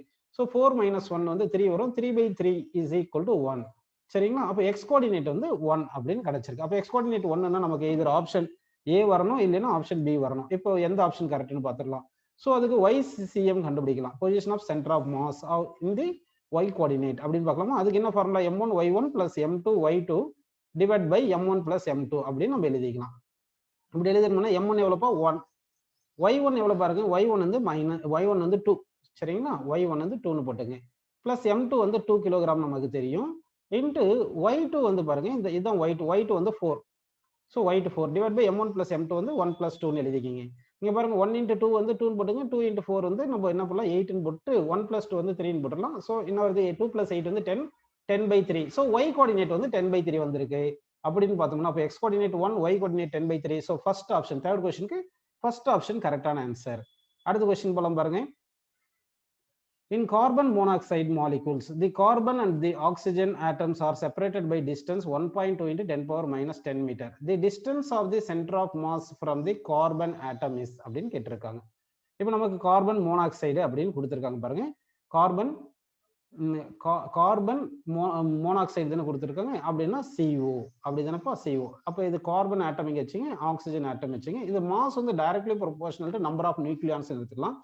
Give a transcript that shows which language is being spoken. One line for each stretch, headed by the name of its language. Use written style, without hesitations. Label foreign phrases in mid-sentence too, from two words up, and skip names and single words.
Tamil: ஸோ 4 - 1 வந்து 3 வரும். 3/3
English: is equal to
Tamil: 1. சரிங்களா? அப்போ
English: x coordinate
Tamil: வந்து 1 அப்படின்னு கிடைச்சிருக்கு. அப்போ
English: x coordinate
Tamil: 1ன்னா நமக்கு
English: either option A
Tamil: வரணும், இல்லைன்னா
English: option B
Tamil: வரணும். இப்போ எந்த ஆப்ஷன் கரெக்ட்னு பார்த்துடலாம். ஸோ அதுக்கு YCM கண்டுபிடிக்கலாம்.
English: position of center of mass in the y coordinate
Tamil: அப்படின்னு பார்க்கலாமா? அதுக்கு என்ன ஃபார்முலா?
English: m1 y1 plus m2 y2 divide by m1 plus m2
Tamil: அப்படின்னு நம்ம எழுதிக்கலாம். இப்படி எழுதினோம்னா m1 எவ்வளோப்பா 1, y1 எவ்வளோ பாருங்க, y1 வந்து y1 வந்து 2. சரிங்களா? y1 வந்து 2ன்னு போட்டுங்க. பிளஸ் m2 வந்து 2 கிலோகிராம் நமக்கு தெரியும். இன்ட்டு y2 வந்து பாருங்க இதுதான் y2 வந்து 4. ஸோ y2 4
English: divide by
Tamil: m1 plus m2 வந்து 1 + 2ன்னு எழுதிக்கிங்க. இங்க பாருங்க 1 இன்ட்டு 2 வந்து 2ன்னு போட்டுங்க. 2 இன்ட்டு 4 வந்து நம்ம என்ன பண்ணலாம் 8ன்னு போட்டு 1 + 2 வந்து 3ன்னு போட்டுடலாம். ஸோ என்ன வருது 2 + 8 வந்து 10, 10/3. ஸோ
English: y coordinate
Tamil: வந்து 10/3 வந்திருக்கு. அப்படின்னு பார்த்தோம்னா அப்போ
English: x coordinate
Tamil: 1,
English: y coordinate
Tamil: 10/3.
English: so first option,
Tamil: தேர்ட் கொஸ்டினுக்கு
English: first option
Tamil: கரெக்டான ஆன்சர். அடுத்த கொஸ்டின் போலாம் பாருங்க.
English: In carbon monoxide molecules, the carbon and the oxygen atoms are separated by distance 1.2 into 10 power minus 10 meter. The distance of the center of mass from the carbon atom is
Tamil: அப்படின்னு கேட்டிருக்காங்க. இப்போ நமக்கு
English: carbon monoxide
Tamil: அப்படின்னு கொடுத்துருக்காங்க பாருங்க.
English: carbon monoxide
Tamil: தானே கொடுத்துருக்காங்க. அப்படின்னா CO அப்படி தானேப்பா, CO. அப்போ இது
English: carbon atom
Tamil: இங்கே வச்சுங்க,
English: oxygen atom
Tamil: வச்சுங்க. இது மாஸ் வந்து
English: directly proportional to number of nucleons
Tamil: எடுத்துக்கலாம்.